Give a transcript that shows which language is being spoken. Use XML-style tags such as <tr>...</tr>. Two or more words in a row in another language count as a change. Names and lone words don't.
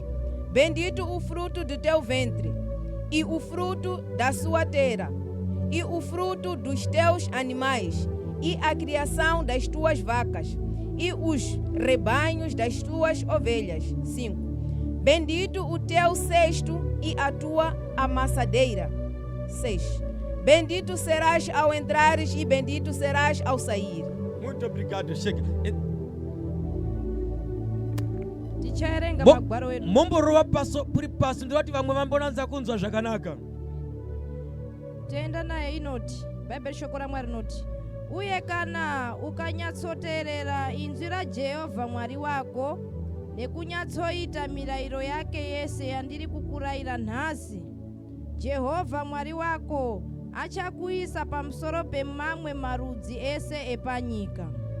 <pt>Bendito o fruto do teu ventre, e o fruto da sua terra, e o fruto dos teus animais, e a criação das tuas vacas, e os rebanhos das tuas ovelhas. 5. Bendito o teu cesto e a tua amassadeira. 6. Bendito serás ao entrares e bendito serás ao sair. Muito obrigado, chega.</pt> <sn>Tichaerenga Bo- magwaro wetu. Momboro wa paso puri paso ndio wati vamwe vambonanza kunzwa zvakanaka. Tenda naye inoti bhaibheri shoko ramwari rinoti uye kana ukanyatsoteerera inzwi raJehovha Mwari wako nekunyatsoita mirayiro yake yese yandiri kukurayira nhasi, Jehovha Mwari wako achakuisa pamusoro pemamwe marudzi ese epanyika.</sn>